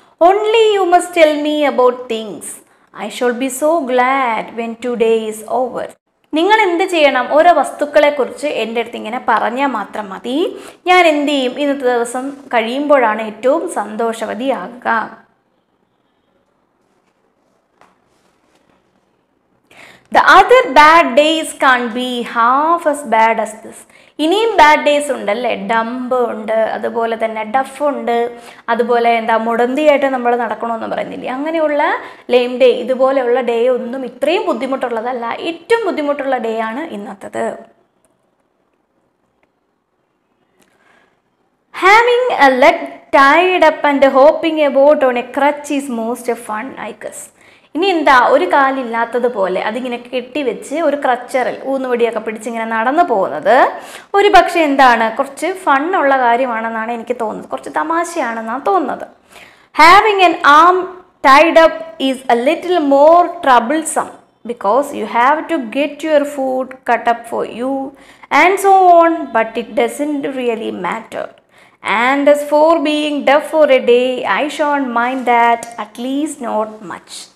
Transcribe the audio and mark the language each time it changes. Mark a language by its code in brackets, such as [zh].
[en] Only you must tell me about things, I shall be so glad when today is over. [ml] നിങ്ങൾ എന്ത് ചെയ്യണം, ഓരോ വസ്തുക്കളെക്കുറിച്ച് എൻ്റെ അടുത്ത് ഇങ്ങനെ പറഞ്ഞാൽ മാത്രം മതി. ഞാൻ എന്ത് ചെയ്യും, ഇന്നത്തെ ദിവസം കഴിയുമ്പോഴാണ് ഏറ്റവും സന്തോഷവതിയാകുക. [en] The other bad days can't be half as bad as this. [ml] ഇനിയും ബാഡ് ഡേയ്സ് ഉണ്ടല്ലേ, ഡംബ് ഉണ്ട്, അതുപോലെ തന്നെ ഡഫ് ഉണ്ട്, അതുപോലെ എന്താ മുടന്തിയായിട്ട് നമ്മൾ നടക്കണമെന്ന് പറയുന്നില്ലേ, അങ്ങനെയുള്ള ലെയിം ഡേ, ഇതുപോലെയുള്ള ഡേ ഒന്നും ഇത്രയും ബുദ്ധിമുട്ടുള്ളതല്ല. ഏറ്റവും ബുദ്ധിമുട്ടുള്ള ഡേ ആണ് ഇന്നത്തേത്. [en] Having a leg tied up and hopping about on a crutch is most fun, I guess. [ml] ഇനി എന്താ, ഒരു കാലില്ലാത്തതുപോലെ അതിങ്ങനെ കെട്ടിവെച്ച് ഒരു ക്രച്ചറിൽ ഊന്നുവടിയൊക്കെ പിടിച്ചിങ്ങനെ നടന്നു പോകുന്നത് ഒരു പക്ഷേ എന്താണ്, കുറച്ച് ഫണ്ണുള്ള കാര്യമാണെന്നാണ് എനിക്ക് തോന്നുന്നത്, കുറച്ച് തമാശയാണെന്നാണ് തോന്നുന്നത്. [en] Having an arm tied up is a little more troublesome because you have to get your food cut up for you and so on, but it doesn't really matter. And as for being deaf for a day, I shan't mind that, at least not much.